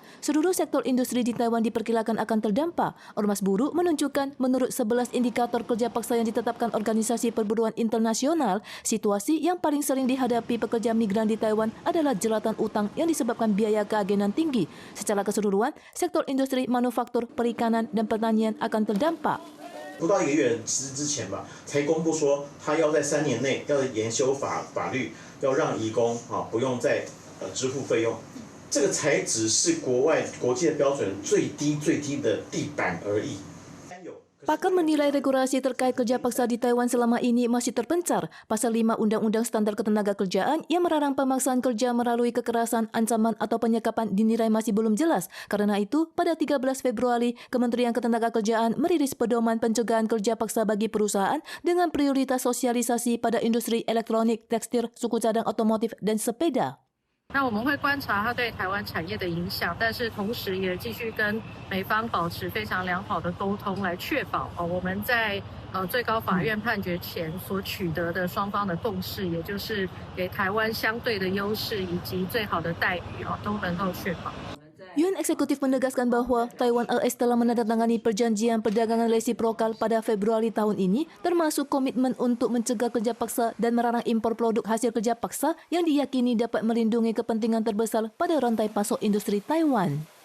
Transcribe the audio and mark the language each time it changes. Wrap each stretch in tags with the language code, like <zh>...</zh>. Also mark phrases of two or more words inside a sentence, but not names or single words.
<id>Seluruh sektor industri di Taiwan diperkirakan akan terdampak. Ormas buruh menunjukkan menurut 11 indikator kerja paksa yang ditetapkan Organisasi Perburuan Internasional, situasi yang paling sering dihadapi pekerja migran di Taiwan adalah jeratan utang yang disebabkan biaya keagenan tinggi. Secara keseluruhan, sektor industri manufaktur, perikanan, dan pertanian akan terdampak.</id> <zh>不到1个月之前吧，才公布说他要在3年内要研修法律，要让移工不用再支付费用，这个才只是国际的标准最低的地板而已。</zh> <id>Pakar menilai regulasi terkait kerja paksa di Taiwan selama ini masih terpencar. Pasal 5 Undang-Undang Standar Ketenagakerjaan yang melarang pemaksaan kerja melalui kekerasan, ancaman, atau penyekapan dinilai masih belum jelas. Karena itu, pada 13 Februari, Kementerian Ketenagakerjaan merilis pedoman pencegahan kerja paksa bagi perusahaan dengan prioritas sosialisasi pada industri elektronik, tekstil, suku cadang otomotif, dan sepeda.</id> <zh>那我们会观察它对台湾产业的影响，但是同时也继续跟美方保持非常良好的沟通，来确保我们在最高法院判决前所取得的双方的共识，也就是给台湾相对的优势以及最好的待遇都能够确保。</zh> <id>Yuan Eksekutif menegaskan bahwa Taiwan AS telah menandatangani perjanjian perdagangan resiprokal pada Februari tahun ini, termasuk komitmen untuk mencegah kerja paksa dan melarang impor produk hasil kerja paksa yang diyakini dapat melindungi kepentingan terbesar pada rantai pasok industri Taiwan.</id>